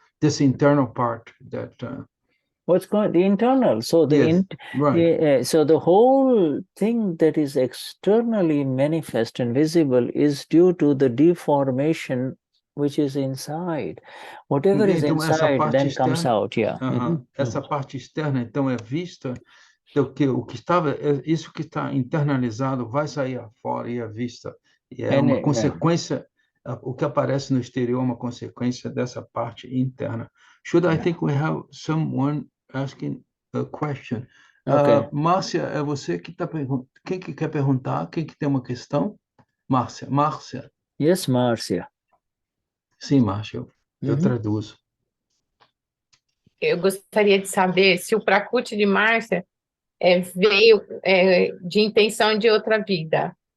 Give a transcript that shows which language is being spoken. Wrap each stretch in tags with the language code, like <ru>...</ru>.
<en>This internal part that what's going the internal, so so the whole thing that is externally manifest and visible is due to the deformation which is inside. Whatever is inside then comes out.</en> <pt>Essa parte externa então é vista, então isso que está internalizado vai sair fora e é vista, e é uma consequência. O que aparece no exterior é uma consequência dessa parte interna.</pt> <en>I think we have someone asking a question. Okay.</en> <pt>Márcia, é você que está perguntando. Quem que quer perguntar? Quem que tem uma questão? Márcia.</pt> <en>Yes, Márcia.</en> <pt>Sim, Márcia, eu traduzo. Eu gostaria de saber se o prakruti de Márcia veio de intenção de outra vida.</pt>